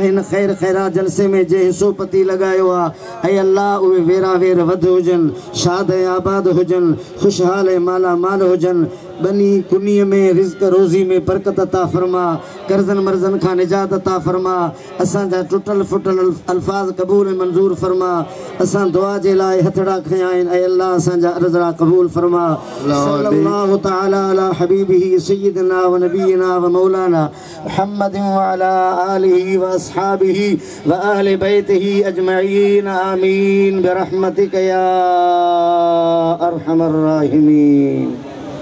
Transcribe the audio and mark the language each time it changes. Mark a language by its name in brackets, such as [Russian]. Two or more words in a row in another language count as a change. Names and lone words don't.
[Sindhi] हिन ख़ैर ख़ैरा जलसे में जे हिसो पती लॻायो आहे ऐं अल्लाह उहे वेरा वेर वध हुजनि शाद ऐं आबाद हुजनि ख़ुशहाल ऐं माला माल हुजनि बनी कुनीअ में रिज़्क़ रोज़ी में बरकत अता फरमा कर्ज़न मर्ज़न खां निजात अता फरमा असांजा टुटल फुटल अल्फाज़ क़बूल मंज़ूर फरमा असां दुआ जे लाइ हथड़ा खया आहिनि ऐं अल्लाह असांजा अर्ज़ा क़बूल फरमा। [Arabic] صلى الله تعالى على حبيبه سيدنا ونبينا ومولانا محمد وعلى آله وأصحابه وأهل بيته أجمعين آمين برحمتك يا أرحم الراحمين.